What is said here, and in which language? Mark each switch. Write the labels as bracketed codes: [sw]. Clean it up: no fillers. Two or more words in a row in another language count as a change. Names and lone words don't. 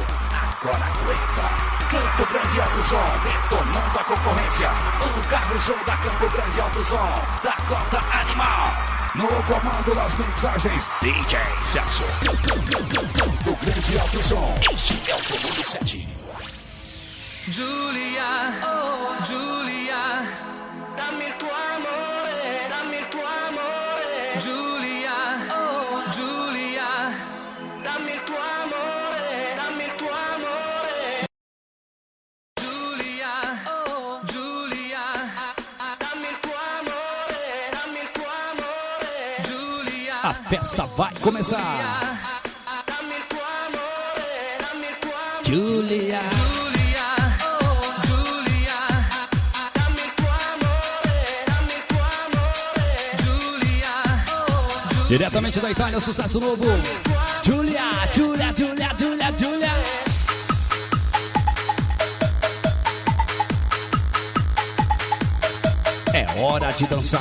[pt] Agora aguenta! Campo Grande Alto Som, detonando a concorrência. O carro show da Campo Grande Alto Som, da Cota Animal. No comando das mensagens, DJ Celso. O Grande Alto Som, este é o volume 7. [it] Giulia, oh Giulia, dammi tuo amore, dammi tuo amore. Giulia, oh Giulia, dammi tuo amore, dammi tuo amore. Giulia, oh Giulia, dammi tuo amore, dammi tuo amore. Giulia, [pt] a festa vai começar. [it] dammi tuo amore, dammi tuo amore. Giulia. [pt] Diretamente da Itália, sucesso novo. Giulia, Giulia, Giulia, Giulia, Giulia. É hora de dançar.